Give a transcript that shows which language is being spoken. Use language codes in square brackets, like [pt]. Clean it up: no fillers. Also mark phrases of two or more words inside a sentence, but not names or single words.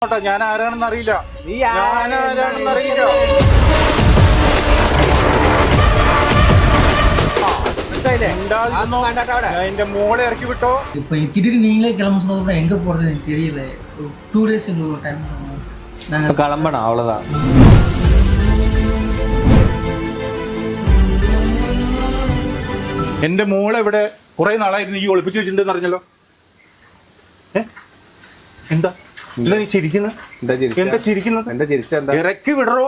[ml] ഞാൻ ആരാണെന്ന് അറിയില്ല. എന്റെ മോളെ ഇറക്കി വിട്ടോ. [ta] இப்போ திடீர்னு நீங்களே கிளம்ப சொன்னதுக்கு எங்க போறது எனக்கு தெரியல. 2 days எங்களுக்கு ஒரு டைம் நாங்க கிளம்பணும் அவ்வளவுதான். [ml] എന്റെ മോളെ ഇവിടെ കുറെ നാളായിരുന്നു ഈ ഒളിപ്പിച്ചു വെച്ചിട്ടുണ്ടെന്ന് അറിഞ്ഞല്ലോ. എന്താ എന്താ നീ ചിരിക്കുന്നത്? എന്താ ചിരിക്കുന്നത്? ഇറക്കി വിടറോ.